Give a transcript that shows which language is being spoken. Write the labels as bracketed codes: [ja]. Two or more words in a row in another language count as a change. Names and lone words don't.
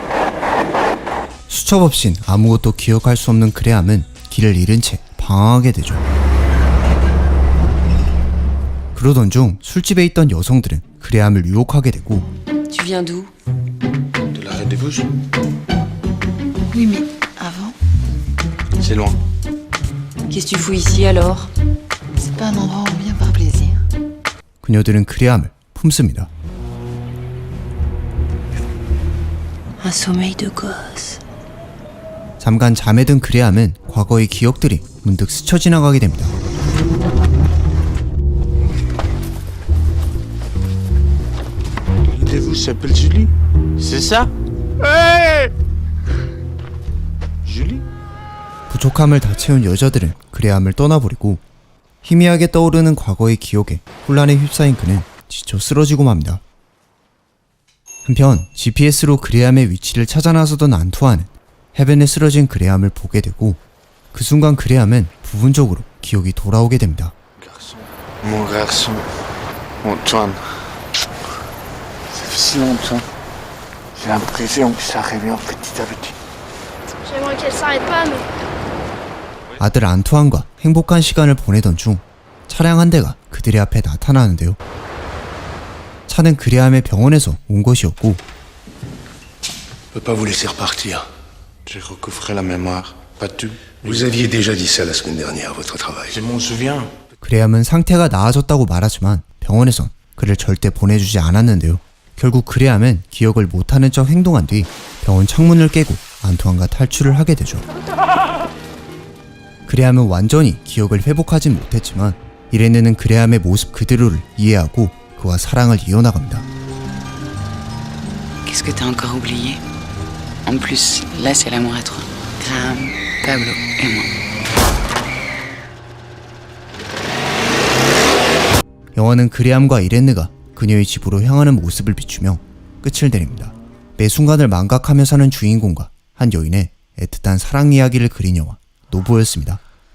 [ko] 수첩 없인 아무것도 기억할 수 없는 그레함은 길을 잃은 채 방황하게 되죠. 그러던 중 술집에 있던 여성들은 그레함을 유혹하게 되고 [fr] Tu viens d'où? De l'arrêt des Vosges? Oui, mais avant, C'est loin. Qu'est-ce que tu fous ici alors? c'est pas un endroit où on vient par plaisir. [ko] 그녀들은 그레함을 품습니다. [fr] Un sommeil de gosse. [ko] 잠깐 잠에 든 그레함은 과거의 기억들이 문득 스쳐 지나가게 됩니다. [fr] L'une de vous s'appelle Julie? C'est ça? Julie? [ko] 부족함을 다 채운 여자들은 그레함을 떠나버리고 희미하게 떠오르는 과거의 기억에 혼란에 휩싸인 그는 지쳐 쓰러지고 맙니다. 한편 GPS로 그레함의 위치를 찾아 나서던 안투아는 해변에 쓰러진 그레함을 보게 되고 그 순간 그레함은 부분적으로 기억이 돌아오게 됩니다. [fr] Mon garçon, Antoine. Ça fait si longtemps. J'ai l'impression que ça revient petit à petit. J'aimerais qu'elle s'arrête pas, mais [ko] 아들 안투안과 행복한 시간을 보내던 중 차량 한 대가 그들의 앞에 나타나는데요. 차는 그레함의 병원에서 온 것이었고 [fr] Je peux pas vous laisser repartir. J'ai recouvré la mémoire. Pas tout. Vous aviez déjà dit ça la semaine dernière à votre travail. Je m'en souviens. [ko] 그레함은 상태가 나아졌다고 말하지만 병원에선 그를 절대 보내주지 않았는데요. 결국 그레함은 기억을 못하는 척 행동한 뒤 병원 창문을 깨고 안투안과 탈출을 하게 되죠. 그레함은 완전히 기억을 회복하진 못했지만 이레네는 그레함의 모습 그대로를 이해하고 그와 사랑을 이어나갑니다. [fr] Qu'est-ce que t'as encore oublié? En plus, là, c'est l'amour à trois. Graham, Pablo et moi. [ko] 영화는 그레함과 이레네가 그녀의 집으로 향하는 모습을 비추며 끝을 내립니다. 매 순간을 망각하며 사는 주인공과 한 여인의 애틋한 사랑 이야기를 그린 영화 노브였습니다.